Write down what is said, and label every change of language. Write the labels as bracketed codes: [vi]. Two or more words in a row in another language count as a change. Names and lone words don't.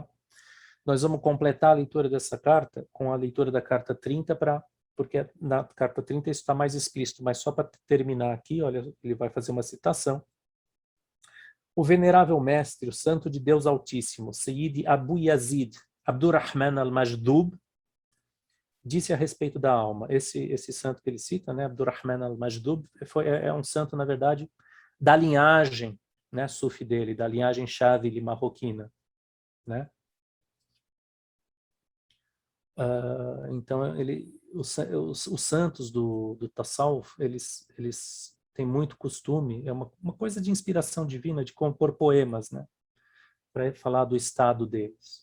[pt] Nós vamos completar a leitura dessa carta com a leitura da carta 30, porque na carta 30 isso está mais explícito, mas só para terminar aqui, olha, ele vai fazer uma citação. O venerável mestre, o santo de Deus Altíssimo, Sayyid Abu Yazid Abdurrahman al-Majdub, disse a respeito da alma. Esse santo que ele cita, né, Abdurrahman al-Majdub, é um santo, na verdade, da linhagem, né, sufi dele, da linhagem Chávili marroquina, né? Então, os santos do Tasawwuf, eles têm muito costume, é uma coisa de inspiração divina, de compor poemas, né, para falar do estado deles.